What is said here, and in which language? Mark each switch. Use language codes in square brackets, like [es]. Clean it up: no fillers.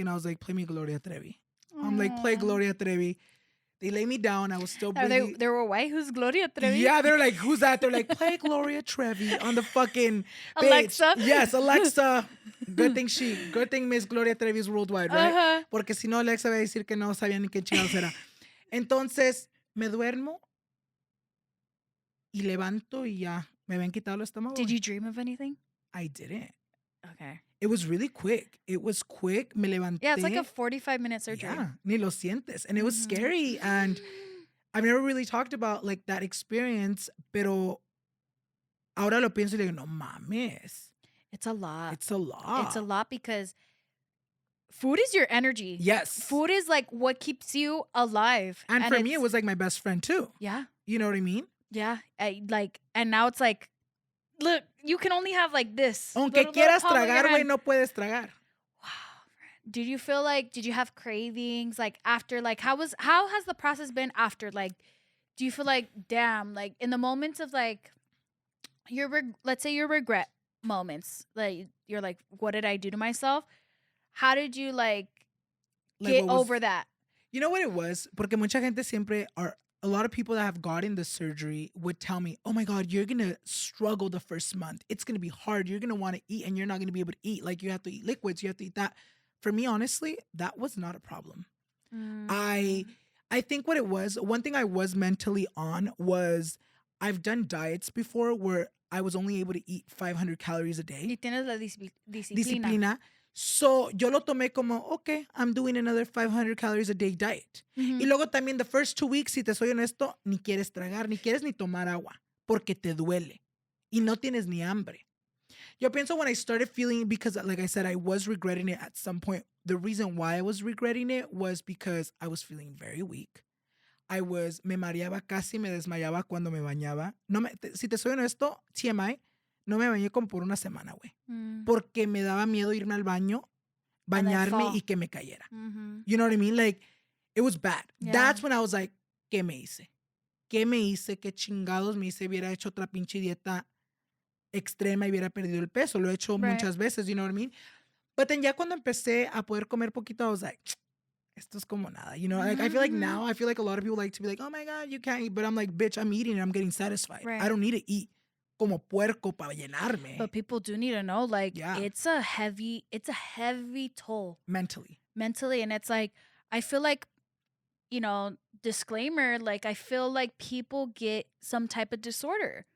[en] And I was like, play me Gloria Trevi. I'm like, play Gloria Trevi. They lay me down. I was still breathing. They were white. Who's Gloria Trevi? Yeah, they're like, who's that? They're like, play Gloria Trevi on the fucking Alexa. page. Yes, Alexa. Good thing Miss Gloria Trevi is worldwide, right? [es] Porque si no, Alexa va a decir que no sabía ni qué chingados era. Entonces, me duermo y levanto y ya me habían quitado el estómago. [en] Did you dream of anything? I didn't. Okay. It was really quick. [es] Me levanté. [en] Yeah, it's like a 45-minute surgery. Yeah, [es] ni lo sientes. [en] And it was scary. And I've never really talked about like that experience, [es] pero ahora lo pienso y digo, no mames. [en] It's a lot. It's a lot. It's a lot because food is your energy. Yes. Food is like what keeps you alive. And for me, it was like my best friend too. Yeah. You know what I mean? Yeah. And now it's like, look, you can only have like this. [es] Aunque quieras tragar, güey, no puedes tragar. [en] Wow. Did you have cravings? Like after, like, how has the process been after? Like, do you feel like, damn, like in the moments of like, let's say your regret moments, like you're like, what did I do to myself? How did you like get over that? You know what it was? [es] Porque mucha gente siempre [en] a lot of people that have gotten the surgery would tell me, oh my God, you're going to struggle the first month. It's going to be hard. You're going to want to eat and you're not going to be able to eat. Like you have to eat liquids. You have to eat that. For me, honestly, that was not a problem. I think what it was, one thing I was mentally on was I've done diets before where I was only able to eat 500 calories a day. [es] Y tienes la disciplina. [en] So, [es] yo lo tomé como, [en] okay, I'm doing another 500 calories a day diet. [es] Y luego también [en] the first 2 weeks, [es] si te soy honesto, ni quieres tragar, ni quieres ni tomar agua, porque te duele. Y no tienes ni hambre. Yo pienso [en] when I started feeling, because like I said, I was regretting it at some point. The reason why I was regretting it was because I was feeling very weak. [es] Me mareaba casi, me desmayaba cuando me bañaba. Si te soy honesto, TMI, no me bañé como por una semana, güey. Porque me daba miedo irme al baño, [en] And then [es] bañarme [en] fall. [es] y que me cayera. Mm-hmm. [en] You know what I mean? Like, it was bad. Yeah. That's when I was like, [es] ¿qué me hice? ¿Qué me hice? ¿Qué chingados me hice? Hubiera hecho otra pinche dieta extrema y hubiera perdido el peso. Lo he hecho [en] Right. [es] muchas veces, [en] you know what I mean? But then [es] ya cuando empecé a poder comer poquito, [en] I was like, [es] esto es como nada. [en] You know, like I feel like now, I feel like a lot of people like to be like, oh my God, you can't eat. But I'm like, bitch, I'm eating and I'm getting satisfied. Right. I don't need to eat [es] como puerco para llenarme. [en] But people do need to know, like, Yeah. it's a heavy toll. Mentally. And it's like, I feel like, you know, disclaimer, like, I feel like people get some type of disorder